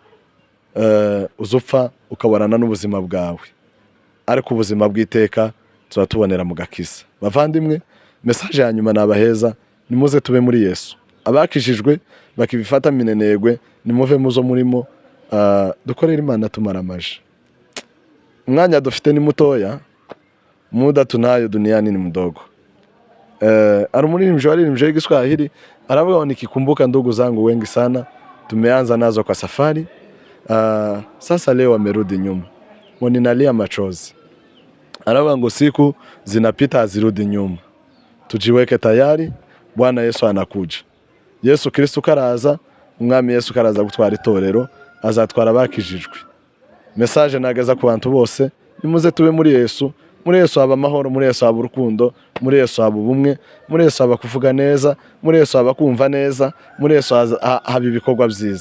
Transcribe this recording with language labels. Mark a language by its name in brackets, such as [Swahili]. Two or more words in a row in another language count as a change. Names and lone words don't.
[Kinyarwanda] Uzupfa ukabarana n'ubuzima bwawe, ariko ubuzima bw'iteka tuzatubonera mu gakiza. Bavandimwe, message ya nyuma nabaheza, nimuze tube muri Yesu. Abakijijwe bakibifata minenegwe, nimuve muzo murimo, dukorera Imana tumaramaje. Umwanya dufite ni mutoya, [Swahili] muda tunayo duniani ni mdogo. [Kinyarwanda] Ari umuririmbyi waririmbye Igiswahili aravuga ngo [Swahili] nikikumbuka ndugu zangu wengi sana, tumeanza nazo kwa safari, sasa leo wamerudi nyuma, ninalia machozi. [Kinyarwanda] Aravuga ngo [Swahili] siku zinapita hazirudi nyuma, tujiweke tayari, Bwana Yesu anakuja. [Kinyarwanda] Yesu Kristo karaza, umwami Yesu karaza gutwara itorero, azatwara abakijijwe. Message nagaza ku bantu bose, nimuze tube muri Yesu. Muri Yesu haba amahoro, muri Yesu haba urukundo, muri Yesu haba ubumwe, muri Yesu haba kuvuga neza, muri Yesu haba kumva neza, muri Yesu haba ibikorwa byiza.